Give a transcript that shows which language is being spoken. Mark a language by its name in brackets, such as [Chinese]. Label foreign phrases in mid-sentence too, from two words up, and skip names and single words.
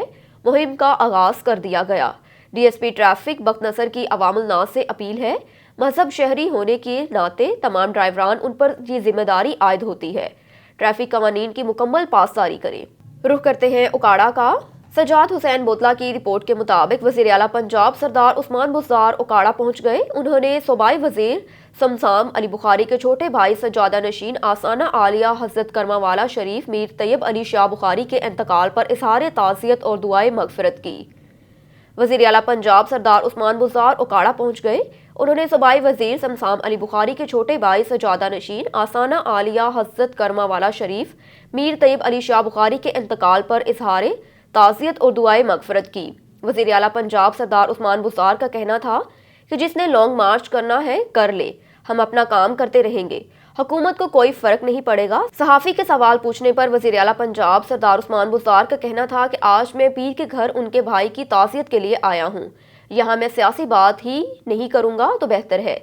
[Urdu] مہم کا آغاز کر دیا گیا. [English] DSP traffic [Urdu] بکنسر کی عوام الناس سے اپیل ہے، مذہب شہری ہونے کے ناتے تمام ڈرائیوران ان پر یہ ذمہ داری عائد ہوتی ہے، ٹریفک قوانین کی مکمل پاسداری کریں. رخ کرتے ہیں اوکاڑہ کا. سجاد حسین بوتلہ کی رپورٹ کے مطابق وزیر اعلیٰ پنجاب سردار عثمان بزدار اوکاڑہ پہنچ گئے. انہوں نے صوبائی وزیر صمصام علی بخاری کے چھوٹے بھائی سجادہ نشین آستانہ عالیہ حضرت کرماں والا شریف میر طیب علی شاہ بخاری کے انتقال پر اظہار تعزیت اور دعائے مغفرت کی. وزیر اعلیٰ پنجاب سردار عثمان بزدار اوکاڑہ پہنچ گئے. انہوں نے صوبائی وزیر صمصام علی بخاری کے چھوٹے بھائی سجادہ نشین آستانہ عالیہ حضرت کرماں والا شریف میر طیب علی شاہ بخاری کے انتقال پر اظہار تعزیت اور دعائے مغفرت کی. وزیر اعلیٰ پنجاب سردار عثمان بزدار کا کہنا تھا کہ جس نے [English] long march [Urdu] کرنا ہے کر لے، ہم اپنا کام کرتے رہیں گے، حکومت کو کوئی فرق نہیں پڑے گا. صحافی کے سوال پوچھنے پر وزیر اعلیٰ پنجاب سردار عثمان بزدار کا کہنا تھا کہ آج میں پیر کے گھر ان کے بھائی کی تعزیت کے لیے آیا ہوں، یہاں میں سیاسی بات ہی نہیں کروں گا تو بہتر ہے.